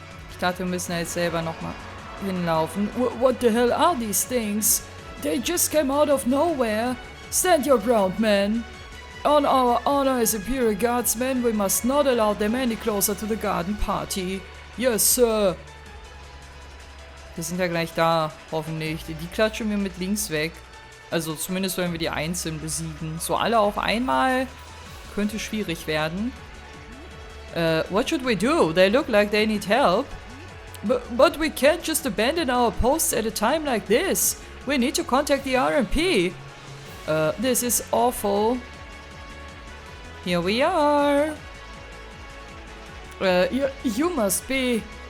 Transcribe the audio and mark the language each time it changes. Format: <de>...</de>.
<de>Ich dachte, wir müssen jetzt selber nochmal hinlaufen.</de> <en>What the hell are these things? They just came out of nowhere. Stand your ground, man. On our honor as Imperial Guardsmen, we must not allow them any closer to the garden party. Yes, sir.</en> <de>Wir sind ja gleich da, hoffentlich. Die klatschen wir mit links weg. Also zumindest wollen wir die einzeln besiegen. So alle auf einmal könnte schwierig werden.</de> <en>What should we do? They look like they need help. But we can't just abandon our posts at a time like this. We need to contact the RMP. This is awful. Here we are. You must be...</en>